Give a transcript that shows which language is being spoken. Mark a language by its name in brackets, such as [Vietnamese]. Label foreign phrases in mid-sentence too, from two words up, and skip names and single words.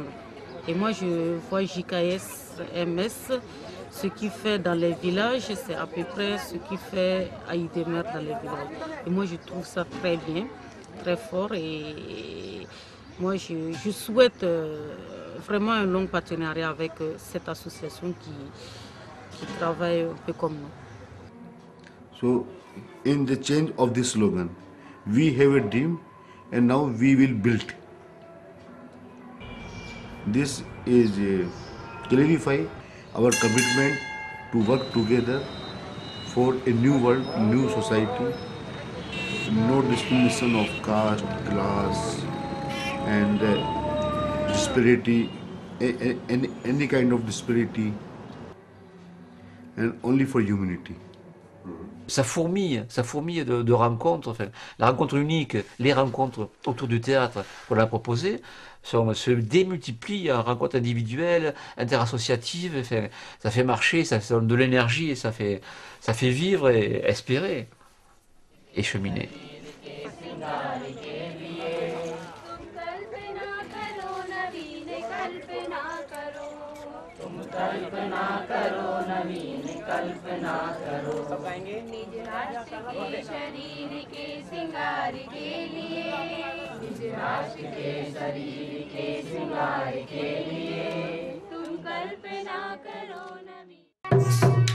[French] Et moi je vois JKS, MS, ce qu'il fait dans les villages, c'est à peu près ce qu'il fait à Idemer dans les villages. Et moi je trouve ça très bien, très fort, et moi je souhaite vraiment un long partenariat avec cette association qui travaille un peu comme nous. [English] So, in the change of this slogan, we have a dream and now we will build. This is clarify our commitment to work together for a new world, new society, no discrimination of caste, class, and disparity, any kind of disparity, and only for humanity. [French] Ça fourmille de rencontres, enfin, la rencontre unique, les rencontres autour du théâtre qu'on a proposées se démultiplient en rencontres individuelles, interassociatives, enfin, ça fait marcher, ça donne de l'énergie, et ça fait vivre et espérer et cheminer. [Hindi] कल्पना करो नवीन कल्पना करो निज राष्ट्र के शरीर के सिंगार के लिए निज राष्ट्र के शरीर के सिंगार के लिए तुम कल्पना करो नवीन